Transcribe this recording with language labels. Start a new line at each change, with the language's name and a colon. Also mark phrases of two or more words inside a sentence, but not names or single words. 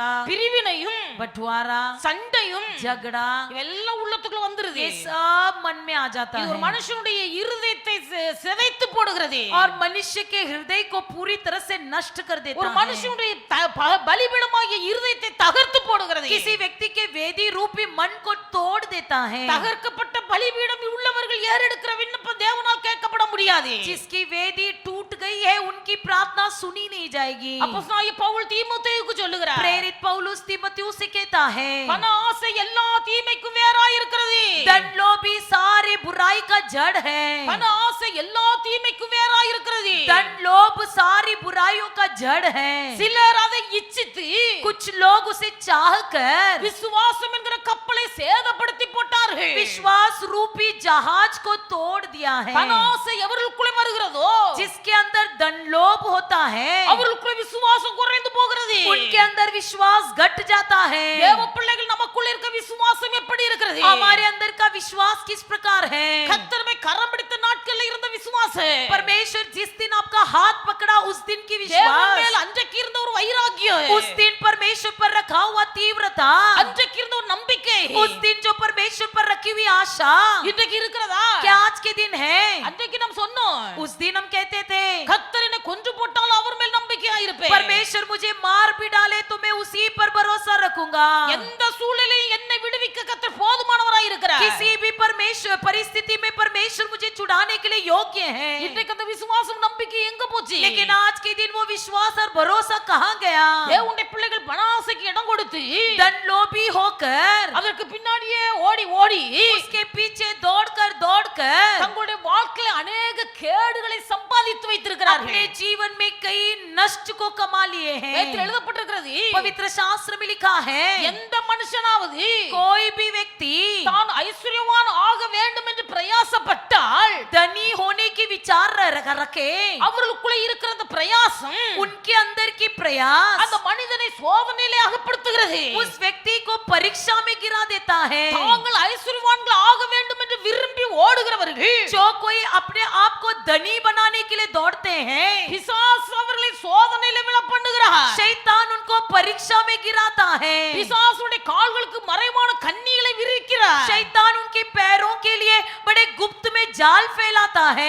Tamil: பிரிவினையும்
Hindi: बंटवारा,
Tamil: சண்டையும்
Hindi: झगड़ा,
Tamil: இவெல்லாம் உள்ளத்துக்குள்ள வந்துருது.
Hindi: ये सब मन में आ जाता
Tamil: இது ஒரு
Hindi: है
Tamil: மனுஷனுடைய இருதயத்தை சிதைத்து போடுகிறது.
Hindi: और मनुष्य के हृदय को पूरी तरह से नष्ट कर देता
Tamil: ஒரு
Hindi: है.
Tamil: மனுஷனுடைய பலிபீடமாகிய இருதயத்தை தகர்த்து போடுகிறது.
Hindi: किसी व्यक्ति के वेदी रूपी मन को तोड़ देता है.
Tamil: தகர்க்கப்பட்ட பலிபீடம் உள்ளவர்கள் ஏறெடுக்கிற விண்ணப்பம் தேவனால் கேட்கப்பட முடியாது.
Hindi: जिसकी वेदी टूट गई है उनकी प्रार्थना सुनी नहीं जाएगी.
Tamil: அப்போஸ்தலனாகிய பவுல் தீமோத்தேயுக்கு சொல்லுகிறார்,
Hindi: प्रेरित पौलुस तीमुथियुस से कहता है,
Tamil: பண ஆசை எல்லா தீமைக்கும் வேறாய் இருக்கிறது.
Hindi: धन लोभी सारी बुराई का जड़ है.
Tamil: பண ஆசை எல்லா தீமைக்கும் வேறாய் இருக்கிறது.
Hindi: धन लोभ सारी बुराइयों का जड़ है.
Tamil: சிலர் அதை இச்சித்து
Hindi: कुछ लोग उसे चाहकर
Tamil: விசுவாசம் என்கிற கப்பலை சேதப்படுத்தி போட்டார்கள்.
Hindi: विश्वास रूपी जहाज को तोड़ दिया है.
Tamil: பண ஆசை எவர்களுக்குள்ளே வருகிறதோ
Hindi: जिसके अंदर धन लोभ होता है
Tamil: அவர்களுக்குள்ளே விசுவாசம் குறைந்து போகிறது.
Hindi: उनके अंदर विश्वास घट जाता है.
Tamil: தேவ பிள்ளைகள் நமக்குள்ள இருக்க விசுவாசம் எப்படி இருக்கிறது?
Hindi: हमारे अंदर का विश्वास किस प्रकार है?
Tamil: கர்த்தர் மே கரம் பிடித்த நாட்கள்ல இருந்த விசுவாசம்.
Hindi: परमेश्वर जिस दिन आपका हाथ पकड़ा उस दिन की
Tamil: தேவன்
Hindi: विश्वास,
Tamil: மேல் அன்றைக்கு இருந்த ஒரு வைராக்கியம்,
Hindi: उस दिन परमेश्वर पर रखा हुआ तीव्रता,
Tamil: அன்றைக்கு இருந்த ஒரு நம்பிக்கை
Hindi: उस दिन जो परमेश्वर पर रखी हुई आशा
Tamil: இன்றைக்கு இருக்கிறதா?
Hindi: क्या आज के दिन है?
Tamil: அன்றைக்கு நாம் சொன்னோம்,
Hindi: उस दिन हम कहते थे
Tamil: கர்த்தர் என்னை கொன்று போட்டால் அவர் மேல் நம்பிக்கையா இருப்பேன்.
Hindi: परमेश्वर मुझे मार भी डाले तो मैं उसी पर भरोसा रखूंगा.
Tamil: எந்த சூழலில் என்னை விடுவிக்க கர்த்தர் போதுமானவராய் இருக்கிறார்.
Hindi: किसी भी परमेश्वर परिस्थिति में परमेश्वर मुझे छुड़ाने के लिए योग्य है.
Tamil: இன்றைக்கு அந்த விசுவாசம் நம்பிக்கை எங்க போச்சு?
Hindi: लेकिन आज के दिन वो विश्वास और भरोसा कहाँ गया?
Tamil: தேவனுடைய பிள்ளைகள் பணாசைக்கு இடம் கொடுத்து
Hindi: धन लोभी होकर
Tamil: அதற்கு பின்னாடியே ஓடி ஓடி
Hindi: उसके पीछे दौड़कर
Tamil: தங்களுடைய வாழ்க்கையில अनेक கேடுகளை சம்பாதித்து வைத்திருக்கிறார்கள்.
Hindi: अपने जीवन में कई नष्ट को कमा लिए हैं.
Tamil: வேதத்தில் எழுதப்பட்டிருக்கிறது,
Hindi: पवित्र शास्त्र में लिखा है,
Tamil: எந்த மனுஷனாவது
Hindi: कोई भी व्यक्ति
Tamil: தான் ஐஸ்வர்யவான் ஆக வேண்டும் என்று பிரயாசப்பட்டால்
Hindi: धनी होने की विचार रखे,
Tamil: அவர்களுக்குள்ள இருக்கிற அந்த பிரயாசம்
Hindi: उनके अंदर की प्रयास
Tamil: அந்த மனிதனை சோதனையிலே அகப்படுத்துகிறது.
Hindi: उस व्यक्ति को परीक्षा में गिरा देता है।
Tamil: தாங்கள் ஐஸ்வர்யவான்கள் ஆக வேண்டும் என்று விரும்பி ஓடுகிறவர்கள்,
Hindi: जो कोई अपने आप को धनी बनाने के लिए दौड़ते हैं,
Tamil: பிசாசு அவர்களை சோதனையிலே விழ பண்ணுகிறார்.
Hindi: शैतान उनको परीक्षा में गिराता है।
Tamil: பிசாசுடைய கால்களுக்கு மறைவான கண்ணிகளை விரிக்கிறார்.
Hindi: शैतान उनके पैरों के लिए बड़े गुप्त में जाल फैलाता है।